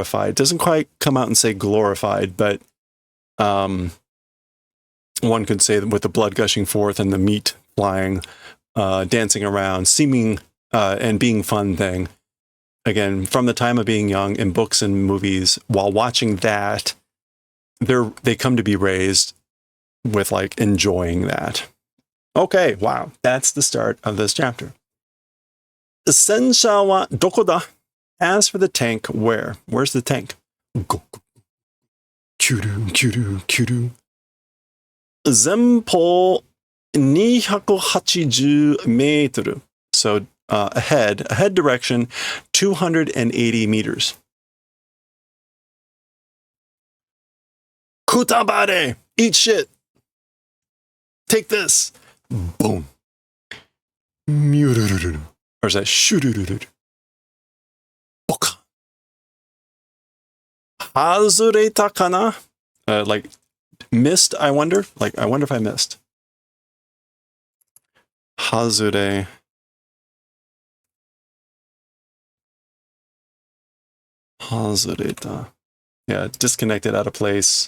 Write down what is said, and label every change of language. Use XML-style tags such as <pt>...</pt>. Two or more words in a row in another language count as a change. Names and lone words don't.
<en>It doesn't quite come out and say glorified, but one could say that with the blood gushing forth and the meat flying, dancing around, seeming and being fun thing. Again, from the time of being young in books and movies, while watching that, they come to be raised with like enjoying that. Okay, wow, that's the start of this chapter.</en> <ja>戦車はどこだ?</ja> <en>As for the tank, where? Where's the tank? Go.</en> <ja>キュル、キュル、キュル。前方280メートル.</ja> <en>So ahead direction, 280 meters. Kutabare! Eat shit! Take this! Boom. Myurururu. Or is that shurururu?</en> <ja>ボカ。外れたかな?</ja> <en>Like, missed, I wonder? Like, I wonder if I missed.</en> <ja>外れ。外れた.</ja> <en>Yeah, disconnected, out of place.</en>